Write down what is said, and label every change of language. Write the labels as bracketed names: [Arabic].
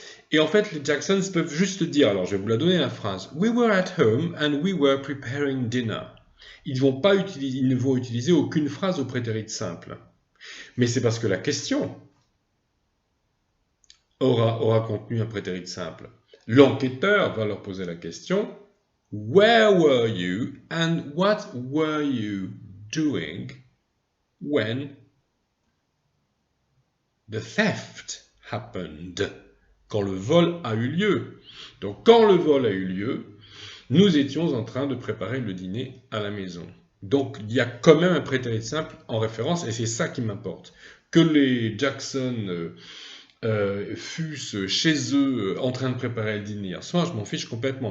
[French] Et en fait, les Jacksons peuvent juste dire, alors je vais vous la donner la phrase, [English] We were at home and we were preparing dinner. [French] Ils ne vont utiliser aucune phrase au prétérit simple. Mais c'est parce que la question aura contenu un prétérit simple. L'enquêteur va leur poser la question, [English] Where were you and what were you doing when the theft happened, [French] quand le vol a eu lieu. Donc quand le vol a eu lieu, nous étions en train de préparer le dîner à la maison. Donc il y a quand même un prétérit simple en référence et c'est ça qui m'importe. Que les Jackson fussent chez eux en train de préparer le dîner hier soir, je m'en fiche complètement.